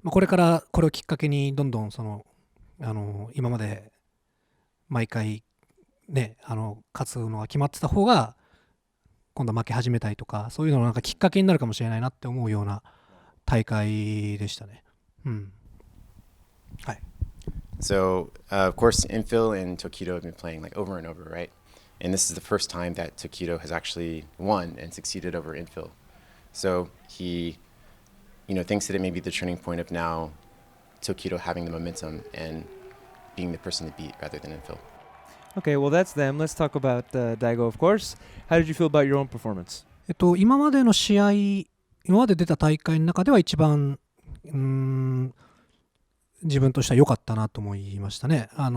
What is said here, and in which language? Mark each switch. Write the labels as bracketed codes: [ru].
[ja] これからこれをきっかけにどんどん今まで毎回ね勝つのが決まってた方が今度負け始めたりとか、そういうののなんかきっかけになるかもしれないなって思うような大会でしたね。うん。はい。 [en] So of course, Infill and Tokido have been playing like over and over, right? And this is the first time that Tokido has actually won and succeeded over Infill. So he, thinks that it may be the turning point of now Tokido having the momentum and being the person to beat rather than Infill. Okay, well that's them. Let's talk about Daigo, of course. How did you feel about your own performance? [ja] 今までの試合、今まで出た大会の中では一番自分としては良かったなと思いましたね。